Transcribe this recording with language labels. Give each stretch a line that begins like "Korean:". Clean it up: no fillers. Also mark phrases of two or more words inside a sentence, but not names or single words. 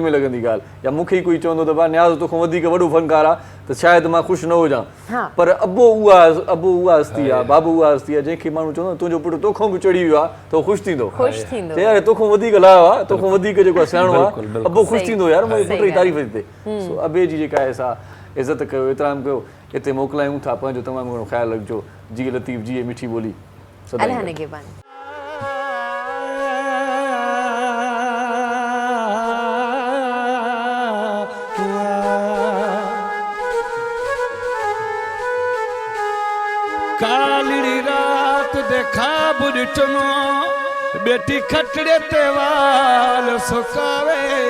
Sindhi: में लॻंदी ॻाल्हि या मूंखे ई कोई चवंदो त भाउ न्याज़ तोखां वधीक वॾो फनकार आहे त शायदि मां ख़ुशि न हुजां पर अबो उहा हस्ती आहे बाबू उहा हस्ती आहे जंहिंखे माण्हू चवंदो तुंहिंजो पुटु तोखां बि चढ़ी वियो आहे त उहो ख़ुशि थींदो यार तोखां वधीक लायो आहे तोखां वधीक जेको आहे सियाणो आहे अबो ख़ुशि थींदो यार मुंहिंजे पुट जी तारीफ़ थिए सो अबे जी जेका आहे सा इज़त कयो एतिराम कयो हिते मोकिलायूं था पंहिंजो तमामु घणो ख़्यालु रखिजो जी लतीफ़ जी मिठी ॿोली
Punjabi: ਕਾਲੀ ਰਾਤ ਦੇਖਾ ਬੁੜ੍ਹਟਨੋ ਬੇਟੀ ਖਟੜੇ ਤੇ ਵਾਲ ਸੁਕਾਵੇ